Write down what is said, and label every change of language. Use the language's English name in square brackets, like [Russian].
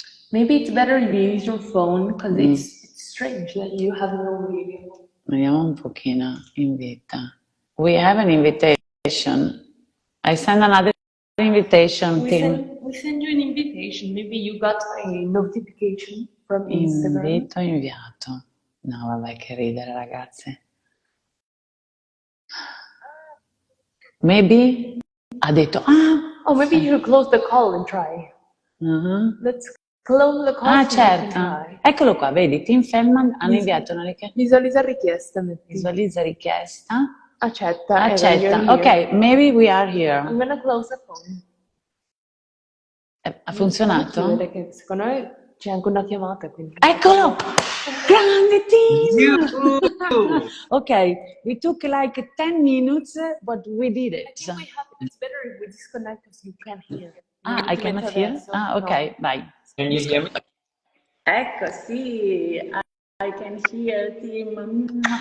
[English] Maybe it's better if you use your phone because it's strange that you have no video. [Italian] Vediamo un pochino, invita. [English] We have an invitation. I send another invitation, Tim. We send you an invitation. Maybe you got a notification from Instagram. [Italian] Invito inviato. No, vabbè, che ridere, ragazze. [English] Maybe [Italian] ha detto, [English] oh, maybe you should close the call and try. Let's close the call. [Italian] Ah, certo. Eccolo qua, vedi, Tim Feldmann hanno inviato una richiesta. Visualizza richiesta. Visualizza richiesta. Accetta. Accetta. [English] Ok, maybe we are here. I'm gonna close the phone. [Italian] Ha funzionato? Che secondo me c'è anche una chiamata. Quindi. Eccolo! Grande Tim! [English] Ok, we took like 10 minutes, but we did it. I think it's better if we disconnect because you can't hear. I cannot hear? Ok, [Italian] vai. [English] Can you hear me? [Italian] Ecco, sì, [English] I can hear Tim.